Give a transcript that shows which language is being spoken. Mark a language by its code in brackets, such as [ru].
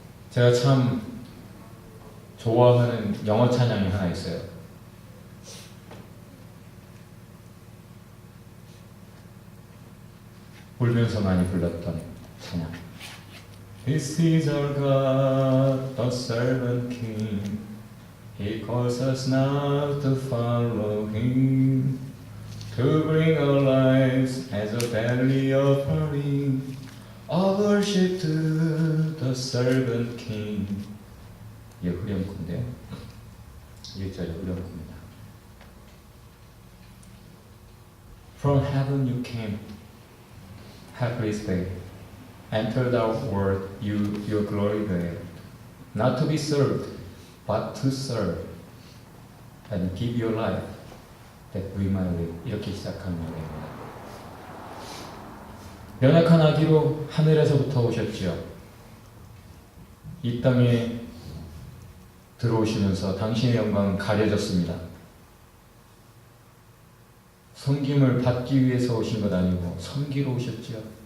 [ko] 제가 참 좋아하는 영어 찬양이 하나 있어요. 울면서 많이 불렀던 찬양. [en] This is our God, the servant king. He calls us now to follow him, to bring our lives as a daily offering of worship to the servant king. [ko] 이게 후렴구인데요. 1절이 후렴구입니다. [en] From heaven you came, hapless day, entered our world, your glory there, not to be served, but to serve, and give your life, that we might live. [ko] 이렇게 시작하는 노래입니다. 연약한 아기로 하늘에서부터 오셨지요. 이 땅에 들어오시면서 당신의 영광은 가려졌습니다. 섬김을 받기 위해서 오신 것 아니고 섬기러 오셨지요.